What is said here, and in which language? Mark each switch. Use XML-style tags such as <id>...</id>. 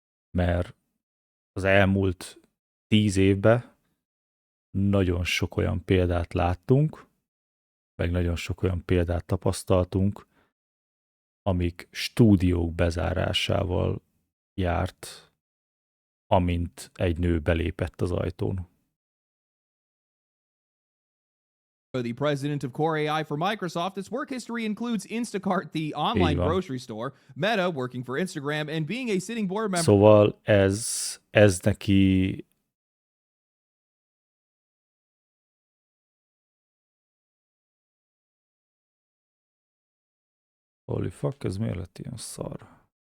<hu>Mert az elmúlt 10 évben nagyon sok olyan példát láttunk, meg nagyon sok olyan példát tapasztaltunk, amik stúdiók bezárásával járt, amint egy nő belépett az ajtón.</hu> <en>The president of Core AI for Microsoft, its work history includes Instacart, the online</en> <hu>Így van.</hu> <en>grocery store, Meta, working for Instagram, and being a sitting board member.</en> <hu>Szóval ez neki</hu> <en>holy fuck,</en> <hu>ez miért lett ilyen szar?</hu>